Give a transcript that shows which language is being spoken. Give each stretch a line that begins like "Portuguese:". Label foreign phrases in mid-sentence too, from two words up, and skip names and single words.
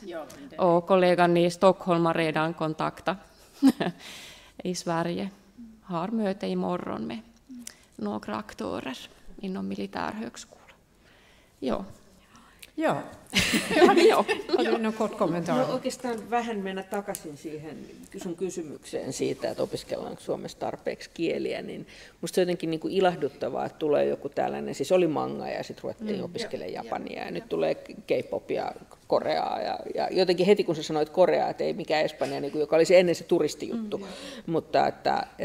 Swedish: Och kollegan i Stockholm har redan kontaktat i Sverige. Har möte imorgon med några aktörer inom militärhögskolan. Ja. Ja. Har du någon kort kommentar?
Finnish: No oikeastaan vähän mennä takaisin siihen sun kysymykseen siitä, että opiskellaanko Suomessa tarpeeksi kieliä, niin musta se on jotenkin niin kuin ilahduttavaa, että tulee joku tällainen, siis oli manga ja sitten ruvettiin opiskelemaan japania ja nyt tulee K-pop ja Koreaa ja jotenkin heti kun sä sanoit Koreaa, että ei mikään Espanja, niin kuin, joka oli se ennen se turistijuttu, mutta että